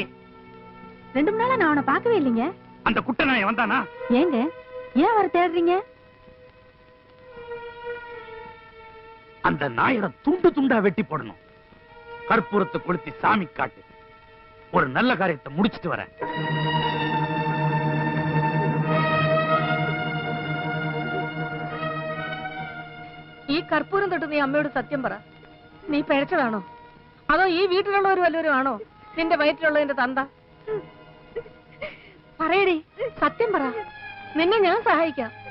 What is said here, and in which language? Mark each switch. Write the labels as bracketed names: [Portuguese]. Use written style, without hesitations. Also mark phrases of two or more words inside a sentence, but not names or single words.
[Tamil] 2 நாளா நான் அவனை பார்க்கவே இல்லைங்க. அந்த குட்டனாய வந்தானா? ஏங்க, ஏன் அவரை தேடுறீங்க? அந்த நாயோட துண்டு துண்டா வெட்டி போடணும். கற்பூரத்தை கொளுத்தி சாமி காட்டு. ஒரு நல்ல காரியத்தை முடிச்சிட்டு வரேன். [Malayalam] ഈ കർപ്പൂരം തൊട്ട് നീ അമ്മയോട് സത്യം പറ. നീ പിഴച്ചതാണോ? അതോ ഈ വീട്ടിലുള്ളവർ വല്ലവരും ആണോ നിന്റെ വയറ്റിലുള്ളതിന്റെ തന്ത? പറയടി, സത്യം പറ. നിന്നെ ഞാൻ സഹായിക്കാം.